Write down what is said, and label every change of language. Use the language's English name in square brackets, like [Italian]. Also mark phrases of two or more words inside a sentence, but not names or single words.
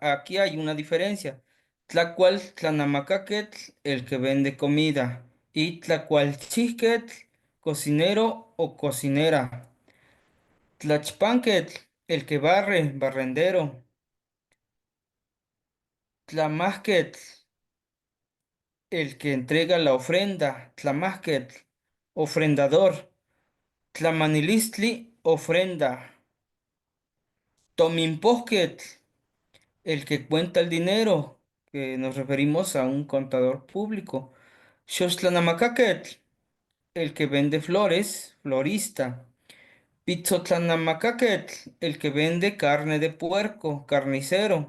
[Spanish] Aquí hay una diferencia. Tlacualtlanamacaquetl, el que vende comida. Y Tlacualchiquetl, cocinero o cocinera. Tlachpanquetl, el que barre, barrendero. Tlamasquetl, el que entrega la ofrenda. Tlamasquetl, ofrendador. Tlamanilistli, ofrenda. Tominposquetl, el que cuenta el dinero, que nos referimos a un contador público. Xochtlanamakaketl, el que vende flores, florista. Pizzotlanamacaketl, el que vende carne de puerco, carnicero.